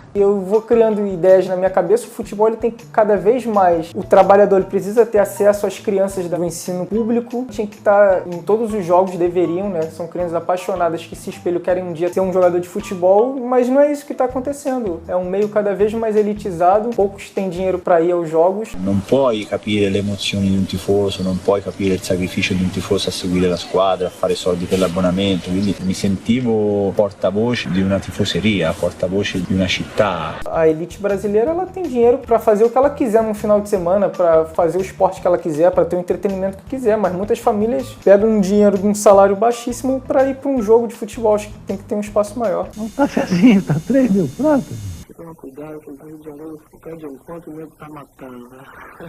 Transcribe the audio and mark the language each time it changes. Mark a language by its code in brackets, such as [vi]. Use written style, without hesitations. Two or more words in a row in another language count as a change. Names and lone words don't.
[pt] Eu vou criando ideias na minha cabeça. O futebol ele tem que cada vez mais... O trabalhador ele precisa ter acesso às crianças do ensino público. Tinha que estar em todos os jogos, deveriam, né? São crianças apaixonadas que se espelham, querem um dia ser um jogador de futebol, mas não é isso que está acontecendo. É um meio cada vez mais elitizado. Poucos têm dinheiro para ir aos jogos. [it] Non puoi capire le emozioni di un tifoso, non puoi capire il sacrificio di un tifoso a seguire la squadra, a fare soldi per l'abbonamento. Quindi mi sentivo porta-voce di una tifoseria, porta-voce di una città. [pt] A elite brasileira ela tem dinheiro para fazer o que ela quiser no final de semana, para fazer o esporte que ela quiser, para ter o entretenimento que quiser, mas muitas famílias pegam um dinheiro de um salário baixíssimo para ir para um jogo de futebol. Acho que tem que ter um espaço maior. Um cafezinho tá 3 mil pratas. Toma cuidado que o Rio de Janeiro, se perde um ponto, o nego tá matando, né?